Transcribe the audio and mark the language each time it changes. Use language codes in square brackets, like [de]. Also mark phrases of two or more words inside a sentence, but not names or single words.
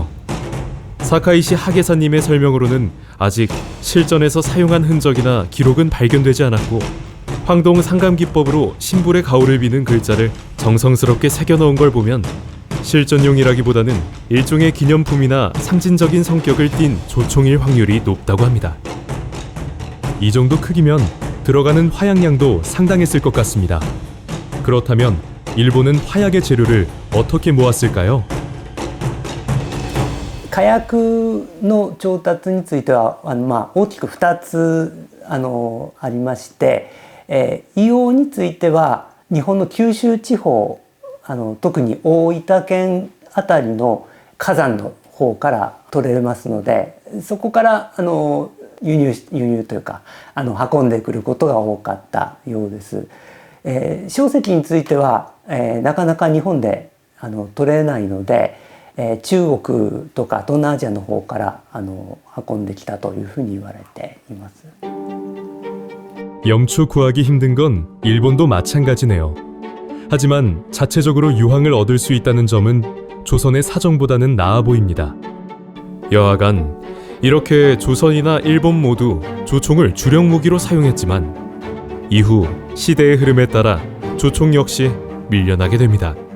[ko] 사카이시 하계사님의 설명으로는 아직 실전에서 사용한 흔적이나 기록은 발견되지 않았고, 황동 상감기법으로 신불의 가오를 비는 글자를 정성스럽게 새겨넣은 걸 보면 실전용이라기보다는 일종의 기념품이나 상징적인 성격을 띤 조총일 확률이 높다고 합니다. 이 정도 크기면 들어가는 화약량도 상당했을 것 같습니다. 그렇다면 일본은 화약의 재료를 어떻게 모았을까요? [ja] 火薬の調達については大きく2つありまして、硫黄については日本の九州地方特に大分県あたりの火山の方から取れますので、そこから輸入というか運んでくることが多かったようです。硝石については、なかなか日本で取れないので、中国とか東南アジアの方から運んできたというふうに言われています。 [ko] 염초 구하기 힘든 건 일본도 마찬가지네요. 하지만 자체적으로 유황을 얻을 수 있다는 점은 조선의 사정보다는 나아 보입니다. 여하간 이렇게 조선이나 일본 모두 조총을 주력 무기로 사용했지만 이후 시대의 흐름에 따라 조총 역시 밀려나게 됩니다.